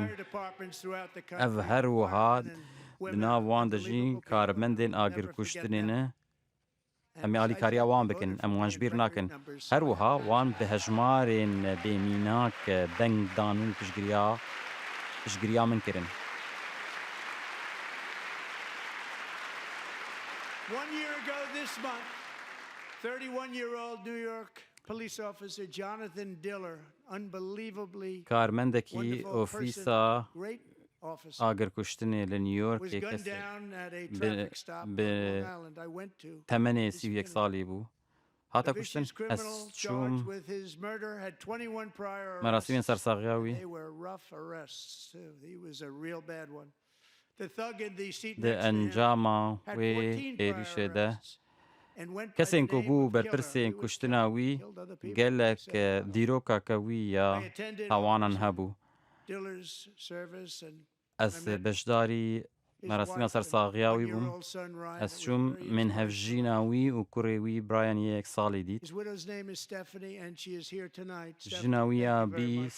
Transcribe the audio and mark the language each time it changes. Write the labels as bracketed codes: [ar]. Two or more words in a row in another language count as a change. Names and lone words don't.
[ku] Ev herwiha di nav wan de jî karmendên agirkuştinê ne em ê alîkariya wan bikin em wan ji bîr nakin. Herwiha wan bi hejmarên bêmînak deng dan û piştgiriya min kirin. [en] 1 year ago this month, 31-year-old New York police officer Jonathan Diller, unbelievably [ku] Karmendekî [en] wonderful [ku] ofîsa [en] person, great officer, [ku] agirkuştinê li New [en] was [ku] Yorkê [en] gunned [ku] kesê [en] down at a traffic stop on [ku] bi [en] Long Island. I went to. [ku] temenê 31 salî bû. Hata [en] The [ku] kuştin [en] vicious [ku] ez [en] criminal [ku] çûm [en] charged with his murder had 21 prior [ku] merasimên [en] arrests. [ku] sersaxiya wî [en] They were rough arrests too. He was a real bad one. The thug in the seat [ku] di [en] next to him [ku] encama [en] had [ku] wê [en] 14 [ku] êrişê [en] prior [ku] de [en] arrests and went by [ku] kesên [en] the [ku] ku [en] name [ku] bû [en] of [ku] berpirsên [en] killer. He was [ku] kuştina [en] tough, [ku] wî [en] killed other people, [ku] gelek [en] he said. [ku] dîrokaka wî ya [en] I attended [ku] tawanan [en] Officer [ku] hebû. [en] Diller's service and [ku] Ez beşdarî merasîma sersaxiya wî bûm. Ez çûm min hevjîna wî û kurê wî Brian yê yek salî dît. [en] His widow's name is Stephanie and she is here tonight. [ku] Jina wî ya [en] Thank you very [ku] bî [en] much.